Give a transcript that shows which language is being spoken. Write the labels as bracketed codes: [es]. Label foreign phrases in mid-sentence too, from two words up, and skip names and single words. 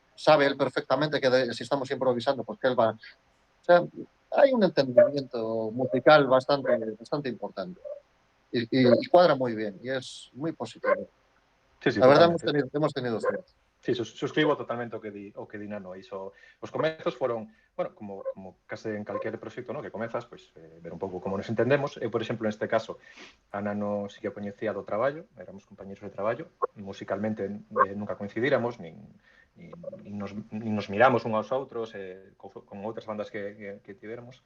[es] Sabe él perfectamente que si estamos improvisando, pues que él va. O sea, hay un entendimiento musical bastante importante. Y cuadra muy bien y es muy positivo. Sí, sí, La verdad, totalmente. hemos tenido suerte. [gl] Sí, suscribo totalmente o que di Nano. Iso, os comezos foron, bueno, como case en calquer proxecto, no, que comezas, pois, ver un pouco como nos entendemos. Eu, por exemplo, neste caso, a Nano sí que coñecía do traballo, éramos compañeros de traballo, musicalmente nunca coincidíramos, nin nos miramos uns aos outros, con outras bandas que tivéramos.